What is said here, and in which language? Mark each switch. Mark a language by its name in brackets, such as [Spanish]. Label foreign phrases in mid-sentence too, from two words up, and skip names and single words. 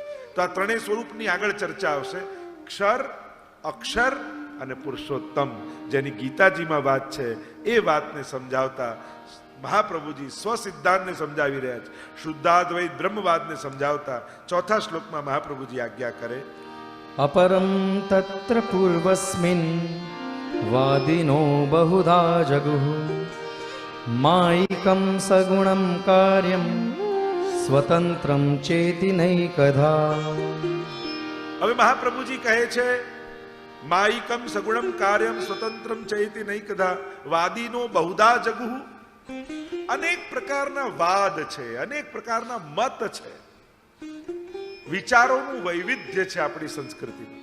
[Gujarati] તો આ ત્રણેય સ્વરૂપની આગળ ચર્ચા આવશે. ક્ષર, અક્ષર અને પુરુષોત્તમ, જેની ગીતાજીમાં વાત છે, એ વાતને સમજાવતા મહાપ્રભુજી સ્વસિદ્ધાંતને સમજાવી રહ્યા છે. શુદ્ધાદ્વૈત બ્રહ્મવાદને સમજાવતા ચોથા શ્લોકમાં મહાપ્રભુજી આજ્ઞા કરે. [Sanskrit] अपरं तत्र पूर्वस्मिन् वादिनो बहुधा जगुः मायिकं सगुणं कार्यं स्वतंत्रं चेति नैकधा. [Gujarati] હવે મહાપ્રભુજી કહે છે, [Sanskrit] मायिकं सगुणं कार्यं स्वतंत्रं चेति नैकधा. वादिनो बहुधा जगुः. [Gujarati] અનેક પ્રકારના વાદ છે, અનેક પ્રકારના મત છે, વિચારોનું વૈવિધ્ય છે આપણી સંસ્કૃતિમાં.